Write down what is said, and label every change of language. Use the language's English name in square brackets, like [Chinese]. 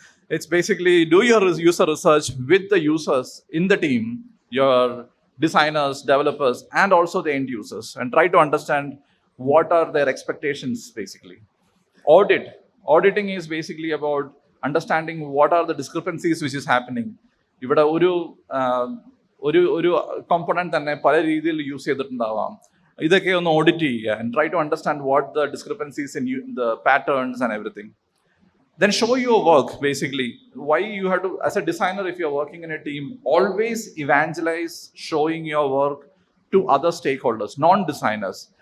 [English] It's basically do your user research with the users in the team, your designers, developers, and also the end users, and try to understand what are their expectations basically. Auditing is basically about understanding what are the discrepancies which is happening. [Malayalam] ഇവിടെ ഒരു component തന്നെ പല രീതിയിൽ use ചെയ്തിട്ടുണ്ടാവാം. ഇതൊക്കെ ഒന്ന് audit ചെയ്യുക [English] and try to understand what the discrepancies in the patterns and everything. Then show your work basically. Why you have to, as a designer, if you're working in a team, always evangelize showing your work to other stakeholders, non-designers.